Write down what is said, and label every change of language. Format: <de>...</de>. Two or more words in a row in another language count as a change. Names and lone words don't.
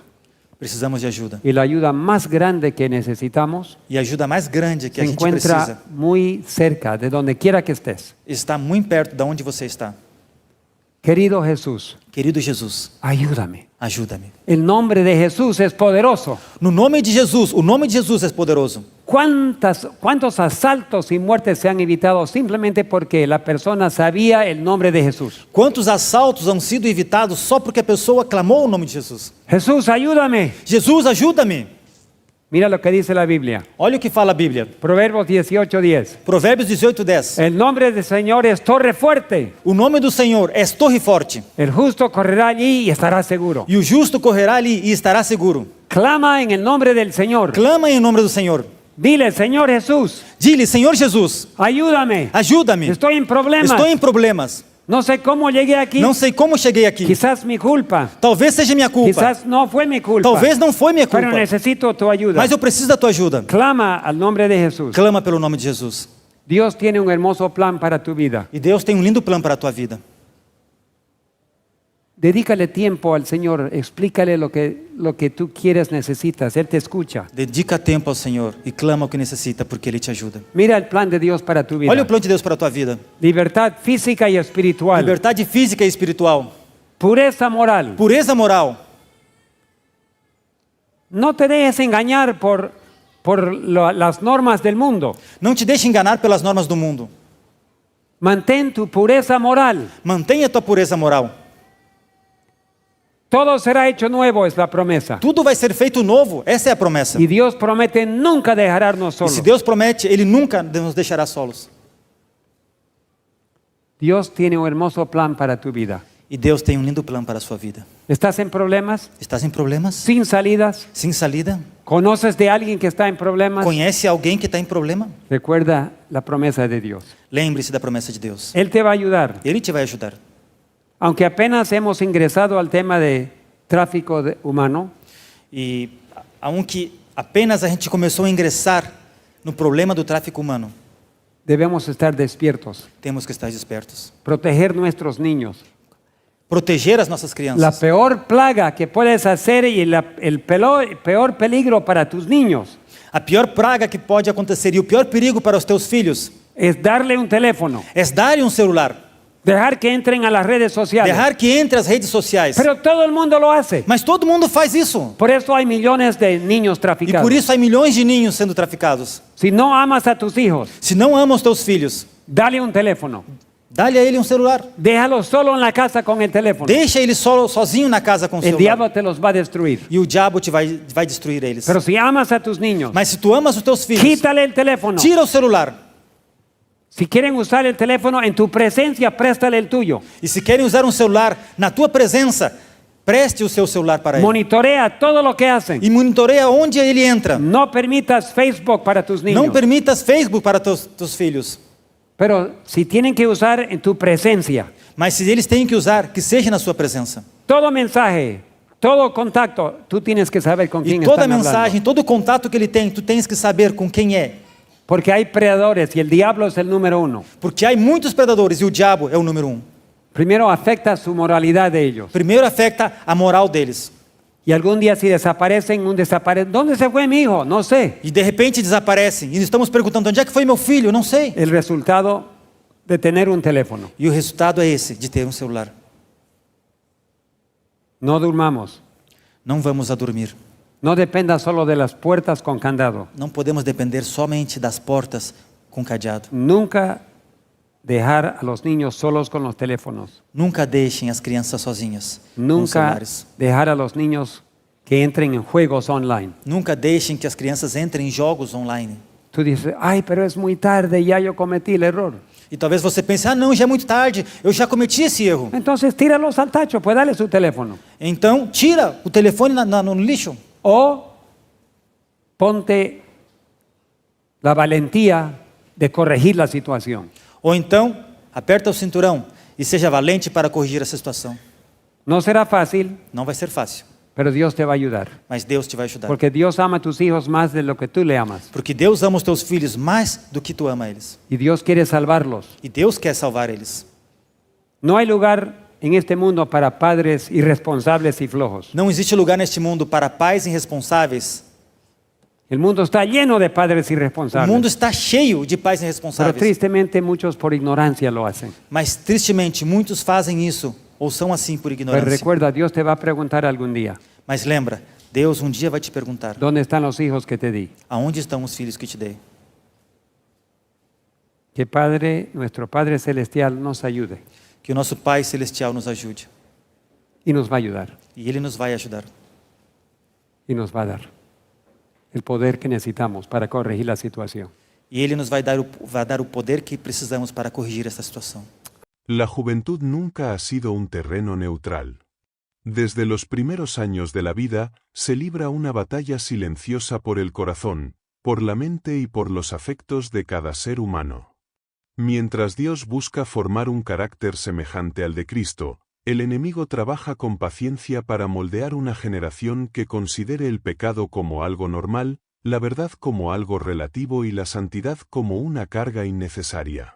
<pt>Precisamos de ajuda.</pt> <es>Y la ayuda más grande que necesitamos</es> <pt>E a ajuda mais grande que</pt> <es>se</es> <pt>a gente</pt> <es>encuentra</es> <pt>precisa</pt> <es>muy cerca de donde quiera que estés.</es> <pt>está muito perto de onde você está.</pt> <es>Querido Jesús,</es> <pt>Querido Jesus,</pt> <es>ayúdame.</es> <pt>ajuda-me.</pt> <es>El nombre de Jesús es poderoso.</es> <pt>No nome de Jesus, o nome de Jesus é poderoso.</pt> <es>¿Cuántos asaltos y muertes se han evitado simplemente porque la persona sabía el nombre de Jesús?</es> <pt>Quantos assaltos han sido evitados só porque a pessoa clamou o nome de Jesus?</pt> <es>Jesús, ayúdame.</es> <pt>Jesus, ajuda-me.</pt> <es>Mira lo que dice la Biblia.</es> <pt>Olha o que fala a Bíblia.</pt> <es>Proverbios 18:10.</es> <pt>Provérbios 18:10.</pt> <es>El nombre del Señor es torre fuerte.</es> <pt>O nome do Senhor é torre forte,</pt> <es>El justo correrá allí y estará seguro.</es> <pt>e o justo correrá ali e estará seguro.</pt> <es>Clama en el nombre del Señor.</es> <pt>Clama em nome do Senhor.</pt> <es>Dile, Señor Jesús, Dile,</es> <pt>Senhor Jesus,</pt> <es>ayúdame.</es> <pt>ajuda-me.</pt> <es>Estoy en problemas.</es> <pt>Estou em problemas.</pt> <es>No sé cómo llegué aquí.</es> <pt>Não sei como cheguei aqui.</pt> <es>Quizás mi culpa.</es> <pt>Talvez seja minha culpa.</pt> <es>Quizás no fue mi culpa.</es> <pt>Talvez não foi minha</pt> <es>Pero</es> <pt>culpa.</pt> <es>necesito tu ayuda.</es> <pt>Mas eu preciso da tua ajuda.</pt> <es>Clama al nombre de Jesús.</es> <pt>Clama pelo nome de Jesus.</pt> <es>Dios tiene un hermoso plan para tu vida.</es> <pt>E Deus tem um lindo plano para a tua vida.</pt> <es>Dedícale tiempo al Señor. Explícale lo que tú quieres, necesitas. Él te escucha.</es> <pt>Dedica tempo ao Senhor e clama o que necessita, porque Ele te ajuda.</pt> <es>Mira el plan de Dios para tu vida.</es> <pt>Olha o plano de Deus para a tua vida.</pt> <es>Libertad física y espiritual.</es> <pt>Liberdade física e espiritual.</pt> <es>Pureza moral.</es> <pt>Pureza moral.</pt> <es>No te dejes engañar por las normas del mundo.</es> <pt>Não te deixe enganar pelas normas do mundo.</pt> <es>Mantén tu pureza moral.</es> <pt>Mantenha a tua pureza moral.</pt> <es>Todo será hecho nuevo, es la promesa.</es> <pt>Tudo vai ser feito novo. Essa é a promessa.</pt> <es>Y Dios promete nunca dejarnos</es> <pt>E</pt> <es>solos.</es> <pt>se Deus promete, Ele nunca nos deixará solos.</pt> <es>Dios tiene un hermoso plan para tu vida.</es> <pt>E Deus tem um lindo plano para a sua vida.</pt> <es>¿Estás en problemas?</es> <pt>Estás em problemas?</pt> <es>¿Sin salidas?</es> <pt>Sem salida?</pt> <es>¿Conoces de alguien que está en problemas?</es> <pt>Conhece alguém que está em problema?</pt> <es>Recuerda la promesa de Dios.</es> <pt>Lembre-se da promessa de Deus.</pt> <es>Él te va a ayudar.</es> <pt>Ele te vai ajudar.</pt> <es>Aunque apenas hemos ingresado al tema de tráfico humano,</es> <pt>E aunque apenas a gente começou a ingressar no problema do tráfico humano,</pt> <es>debemos estar despiertos,</es> <pt>temos que estar despertos.</pt> <es>proteger nuestros niños.</es> <pt>Proteger as nossas</pt> <es>La</es> <pt>crianças.</pt> <es>peor plaga que puedes hacer y el peor peligro para tus niños</es> <pt>A pior praga que pode acontecer e o pior perigo para os teus filhos</pt> <es>es darle un teléfono,</es> <pt>é dar-lhe um celular,</pt> <es>dejar que entren a las redes sociales.</es> <pt>deixar que entre as redes sociais.</pt> <es>Pero todo el mundo lo hace.</es> <pt>Mas todo mundo faz isso.</pt> <es>Por eso hay millones de niños</es> <pt>E</pt> <es>traficados.</es> <pt>por isso há milhões de ninhos sendo traficados.</pt> <es>Si no amas a tus hijos,</es> <pt>Se não ama os teus filhos,</pt> <es>dale un teléfono.</es> <pt>dá-lhe a ele um celular.</pt> <es>Déjalo solo en la casa con el teléfono.</es> <pt>Deixa ele sozinho na casa com o</pt> <es>El</es> <pt>celular.</pt> <es>diablo te los va a destruir.</es> <pt>E o diabo vai destruir eles.</pt> <es>Pero si amas a tus niños,</es> <pt>Mas se tu amas os teus filhos,</pt> <es>quítale el teléfono.</es> <pt>tira o celular.</pt> <es>Si quieren usar el teléfono en tu presencia, préstale el tuyo.</es> <pt>E se querem usar um celular na tua presença, preste o seu celular para ele.</pt> <es>Monitorea todo lo que hacen.</es> <pt>E monitoreia onde ele entra.</pt> <es>No permitas Facebook para tus niños.</es> <pt>Não permitas Facebook para teus filhos.</pt> <es>Pero si tienen que usar en tu presencia,</es> <pt>Mas se eles têm que usar, que seja na sua presença.</pt> <es>todo mensaje, todo contacto, tú tienes que saber con quién</es> <pt>E toda</pt> <es>están hablando.</es> <pt>mensagem, todo contato que ele tem, tu tens que saber com quem é.</pt> <es>Porque hay predadores y el diablo es el número uno.</es> <pt>Porque há muitos predadores e o diabo é o número 1.</pt> <es>Primero afecta su moralidad de ellos.</es> <pt>Primeiro afeta a moral deles.</pt> <es>Y algún día si desaparecen, ¿dónde se fue mi hijo? No sé.</es> <pt>E de repente desaparecem. E estamos perguntando, onde é que foi meu filho? Não sei.</pt> <es>El resultado de tener un teléfono.</es> <pt>E o resultado é esse, de ter um celular.</pt> <es>No durmamos.</es> <pt>Não vamos a dormir.</pt> <es>No dependa solo de las puertas con candado.</es> <pt>Não podemos depender somente das portas com cadeado.</pt> <es>Nunca dejar a los niños solos con los teléfonos.</es> <pt>Nunca deixem as crianças sozinhas com os</pt> <es>Nunca</es> <pt>celulares.</pt> <es>dejar a los niños que entren en juegos online.</es> <pt>Nunca deixem que as crianças entrem em jogos online.</pt> <es>Tú dices, ay, pero es muy tarde, ya yo cometí el error.</es> <pt>E talvez você pense, não, já é muito tarde, eu já cometi esse erro.</pt> <es>Entonces tíralos al tacho, pues dale su teléfono.</es> <pt>Então, tira o telefone no lixo.</pt> <es>O ponte la valentía de corregir la situación.</es> <pt>Ou então, aperta o cinturão e seja valente para corrigir essa situação.</pt> <es>No será fácil,</es> <pt>Não vai ser fácil,</pt> <es>pero Dios te va a ayudar.</es> <pt>mas Deus te vai ajudar.</pt> <es>Porque Dios ama a tus hijos más de lo que tú le amas.</es> <pt>Porque Deus ama os teus filhos mais do que tu ama eles.</pt> <es>Y Dios quiere salvarlos.</es> <pt>E Deus quer salvar eles.</pt> <es>No hay lugar en este mundo para padres irresponsables y flojos.</es> <pt>Não existe lugar neste mundo para pais irresponsáveis.</pt> <es>El mundo está lleno de padres</es> <pt>O</pt> <es>irresponsables.</es> <pt>mundo está cheio de pais</pt> <es>Pero</es> <pt>irresponsáveis.</pt> <es>tristemente muchos por ignorancia lo hacen.</es> <pt>Mas tristemente muitos fazem isso ou são assim por</pt> <es>Pero</es> <pt>ignorância.</pt> <es>recuerda, Dios te va a preguntar algún día,</es> <pt>Mas lembra, Deus um dia vai te perguntar:</pt> <es>¿dónde están los hijos que te di?</es> <pt>aonde estão os filhos que te dei?</pt> <es>Que Padre, nuestro Padre Celestial nos ayude</es> <pt>Que o nosso Pai Celestial nos ajude.</pt> <es>y nos va a ayudar</es> <pt>E Ele nos vai ajudar.</pt> <es>y nos va a dar el poder que necesitamos para corregir la situación.</es> <pt>E Ele nos vai dar o poder que precisamos para corrigir essa situação.</pt> <es>La juventud nunca ha sido un terreno neutral. Desde los primeros años de la vida, se libra una batalla silenciosa por el corazón, por la mente y por los afectos de cada ser humano. Mientras Dios busca formar un carácter semejante al de Cristo, el enemigo trabaja con paciencia para moldear una generación que considere el pecado como algo normal, la verdad como algo relativo y la santidad como una carga innecesaria.</es>